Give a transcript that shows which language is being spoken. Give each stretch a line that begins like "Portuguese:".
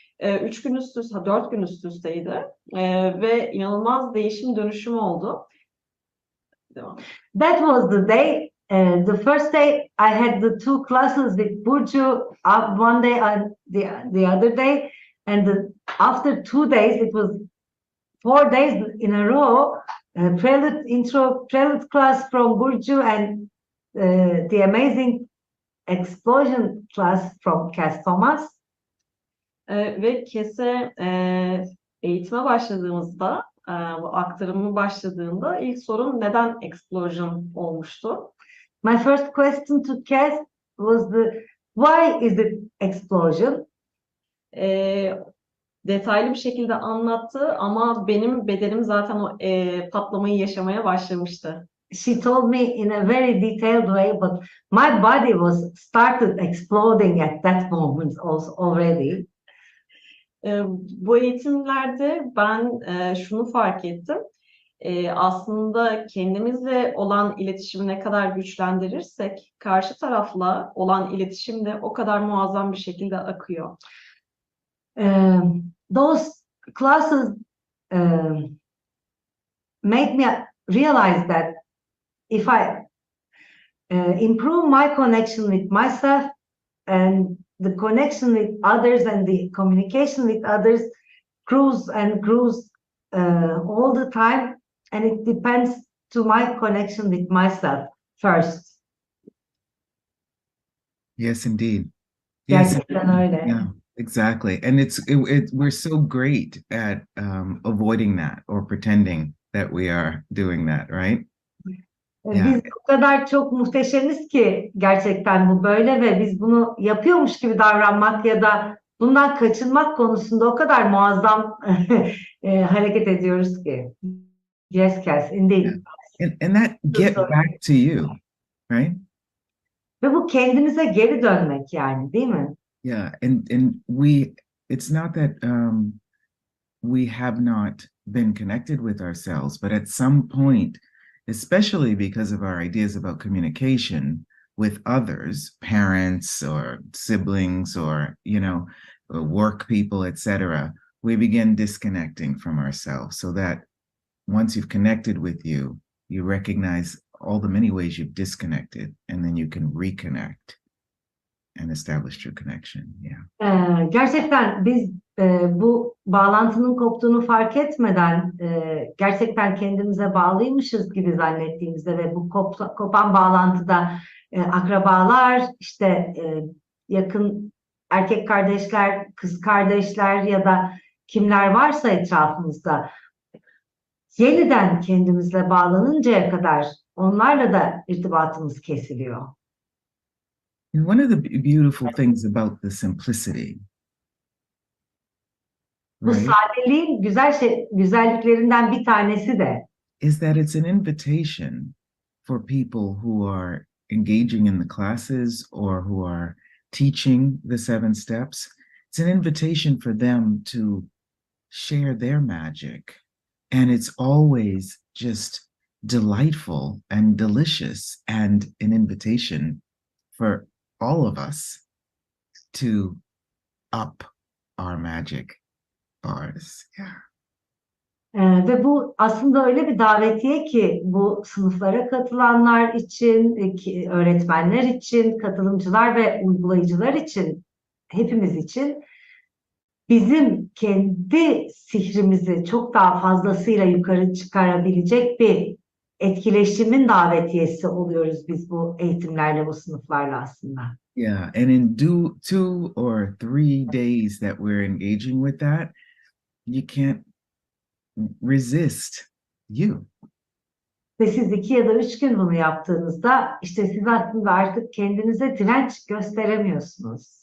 Turkish: 3 gün üst üste, 4 gün üst üsteydi ve inanılmaz değişim dönüşüm oldu. Devam.
English: That was the day. The first day I had the 2 classes with Burcu, one day and the other day, and after 2 days, it was 4 days in a row. Prelude intro, prelude class from Burcu, and the amazing explosion class from Kass Thomas.
Turkish: Ve Kass'e eğitime başladığımızda, bu aktarımı başladığında ilk sorun neden explosion olmuştu?
English: My first question to Kass was why is it explosion?
Turkish: Detaylı bir şekilde anlattı ama benim bedenim zaten o patlamayı yaşamaya başlamıştı.
English: She told me in a very detailed way, but my body was started exploding at that moment also already.
Turkish: Bu eğitimlerde ben şunu fark ettim. Aslında kendimizle olan iletişimi ne kadar güçlendirirsek karşı tarafla olan iletişim de o kadar muazzam bir şekilde akıyor.
English: Those classes made me realize that if I improve my connection with myself and the connection with others and the communication with others grows and grows all the time, and it depends to my connection with myself first. Yes, indeed. Yes,
Turkish: Gerçekten öyle.
English: yeah, exactly. And we're so great at avoiding that or pretending that we are doing that, right?
Turkish: Biz o kadar çok muhteşemiz ki gerçekten bu böyle ve biz bunu yapıyormuş gibi davranmak ya da bundan kaçınmak konusunda o kadar muazzam hareket ediyoruz ki.
English: Yes, Kass, indeed. And that get back to you, right?
Turkish: Ve bu kendimize geri dönmek yani, değil mi?
English: Yeah, and it's not that we have not been connected with ourselves, but at some point, especially because of our ideas about communication with others, parents or siblings or, work people, etc., we begin disconnecting from ourselves, so that once you've connected with you, you recognize all the many ways you've disconnected, and then you can reconnect and establish true connection. Yeah.
Turkish: Gerçekten biz bu bağlantının koptuğunu fark etmeden gerçekten kendimize bağlıymışız gibi zannettiğimizde ve bu kopan bağlantıda akrabalar, işte yakın erkek kardeşler, kız kardeşler ya da kimler varsa etrafımızda yeniden kendimizle bağlanıncaya kadar onlarla da irtibatımız kesiliyor.
English: And one of the beautiful things about the simplicity,
Turkish: Bu
English: right,
Turkish: sadeliğin güzelliklerinden bir tanesi de
English: is that it's an invitation for people who are engaging in the classes or who are teaching the 7 steps. It's an invitation for them to share their magic. And it's always just delightful and delicious, and an invitation for all of us to up our magic bars. Yeah.
Turkish: Ve bu aslında öyle bir davetiye ki bu sınıflara katılanlar için, öğretmenler için, katılımcılar ve uygulayıcılar için, hepimiz için bizim kendi sihrimizi çok daha fazlasıyla yukarı çıkarabilecek bir etkileşimin davetiyesi oluyoruz biz bu eğitimlerle, bu sınıflarla aslında.
English: Yeah, and in 2 or 3 days that we're engaging with that, you can't resist you.
Turkish: Ve siz 2 ya da 3 gün bunu yaptığınızda işte siz aslında artık kendinize direnç gösteremiyorsunuz.